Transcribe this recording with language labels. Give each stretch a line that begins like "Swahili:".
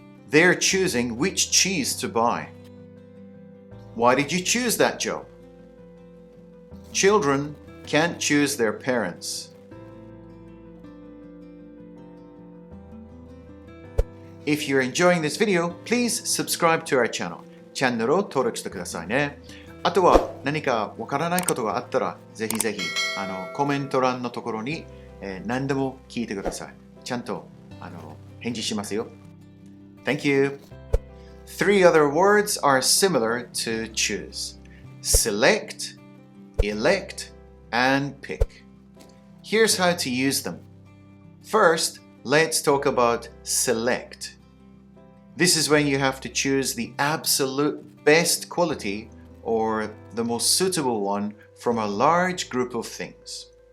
English: They're choosing which cheese to buy. Why did you choose that job? Children can't choose their parents. If you're enjoying this video, please subscribe to our channel.
Japanese: チャンネルを登録してくださいね。あとは何かわからないことがあったら、ぜひぜひコメント欄のところに、何でも聞いてください。ちゃんと返事しますよ。
English: Thank you. Three other words are similar to choose. Select, elect, and pick. Here's how to use them. First, let's talk about select. This is when you have to choose the absolute best quality or the most suitable one from a large group of things.